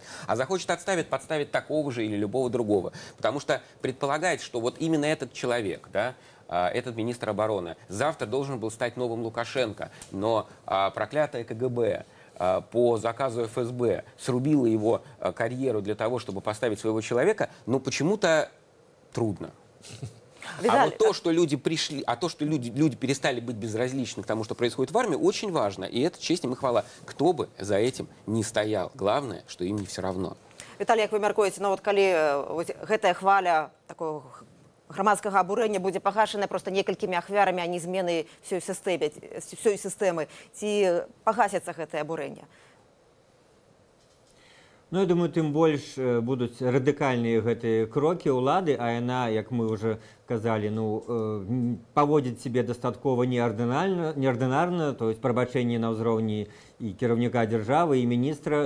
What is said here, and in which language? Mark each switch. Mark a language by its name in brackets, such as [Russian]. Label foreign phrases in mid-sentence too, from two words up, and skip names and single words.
[Russian] А захочет отставит, подставит такого же или любого другого. Потому что предполагает, что вот именно этот человек, да, этот министр обороны, завтра должен был стать новым Лукашенко, но проклятое КГБ по заказу ФСБ срубило его карьеру для того, чтобы поставить своего человека, но почему-то трудно. А вот то, что люди пришли, то, что люди перестали быть безразличны к тому, что происходит в армии, очень важно. И это честь им и хвала. Кто бы за этим не стоял. Главное, что им не все равно. [Belarusian] Виталий, как вы мяркуеце, ну вот калі гэтая хваля такого грамадскага абурэння будзе пагашана просто некалькімі ахвярамі, а не змены всёй сістэмы, ці пагасіцца гэтае абурэнне? Ну, я думаю, тым больш будуць радыкальныя гэтыя крокі ўлады, а яна, як мы уже казалі, ну, паводзіць себе дастаткова неардынарна, [Russian] то есть [Belarusian] прабачэнне на ўзроўні і кіраўніка дзяржавы, і міністра.